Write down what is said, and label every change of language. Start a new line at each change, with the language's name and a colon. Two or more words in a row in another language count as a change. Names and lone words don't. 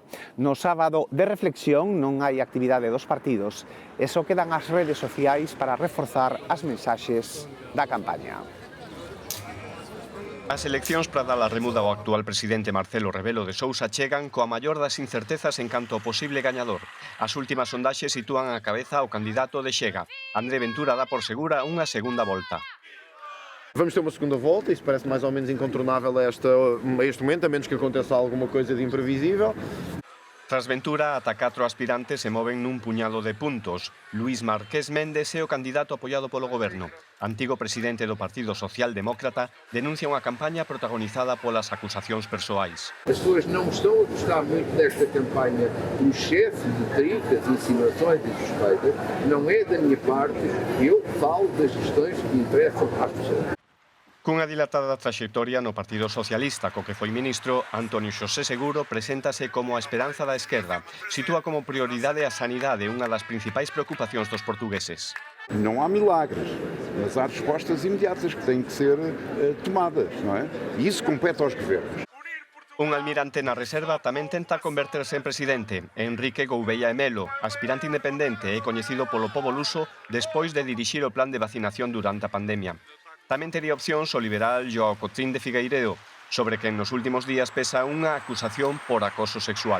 Galician: No sábado de reflexión non hai actividade dos partidos e só quedan as redes sociais para reforzar as mensaxes da campaña. As eleccións para dar a remuda ao actual presidente Marcelo Rebelo de Sousa chegan coa maior das incertezas en canto ao posible gañador. As últimas sondaxes sitúan a cabeza ao candidato de Chega. André Ventura dá por segura unha segunda volta.
Portuguese: Vamos ter uma segunda volta, isso parece mais ou menos incontornável a este momento, a menos que aconteça alguma coisa de imprevisível.
Galician: Tras Ventura, ata 4 aspirantes se moven nun puñado de puntos. Luís Marqués Méndez é o candidato apoiado polo goberno. Antigo presidente do Partido Socialdemócrata, denuncia unha campaña protagonizada polas acusacións persoais.
Portuguese: As pessoas não estão a gostar muito desta campanha do chefe de tricas, insinuações e suspeitas. Não é da minha parte, eu falo das questões que interessam às pessoas.
Galician: Cunha dilatada traxectoria no Partido Socialista, co que foi ministro, Antonio Xosé Seguro preséntase como a esperanza da esquerda. Sitúa como prioridade a sanidade, unha das principais preocupacións dos portugueses.
Portuguese: Não há milagres, mas há respostas imediatas que têm que ser tomadas, não é? E isso compete aos governos.
Galician: Un almirante na reserva tamén tenta converterse en presidente. Enrique Gouveia Melo, aspirante independente e coñecido polo pobo luso despois de dirixir o plan de vacinación durante a pandemia. Tamén tería opcións o liberal Joao Coutinho de Figueiredo, sobre quen nos últimos días pesa unha acusación por acoso sexual.